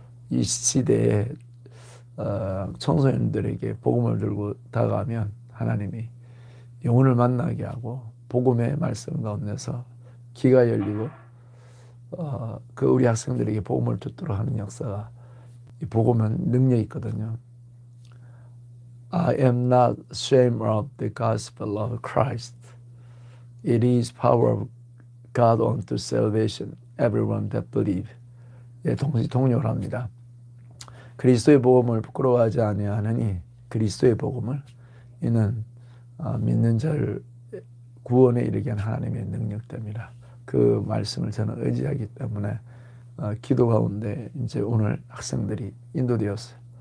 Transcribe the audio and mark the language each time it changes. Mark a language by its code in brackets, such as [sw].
[ko] 이 시대에 청소년들에게 복음을 들고 다가가면 하나님이 영혼을 만나게 하고 복음의 말씀 가운데서 귀가 열리고 그 우리 학생들에게 복음을 듣도록 하는 역사가 이 복음은 능력이 있거든요. [en] I am not ashamed of the gospel of Christ. It is power of God unto salvation, everyone that believe. [ko] 동력을 합니다. 그리스도의 복음을 부끄러워하지 아니하느니 그리스도의 복음을 이는 믿는 자를 구원에 이르게 하는 하나님의 능력됩니다. 그 말씀을 저는 의지하기 때문에 기도 가운데 이제 오늘 학생들이 인도되었어요.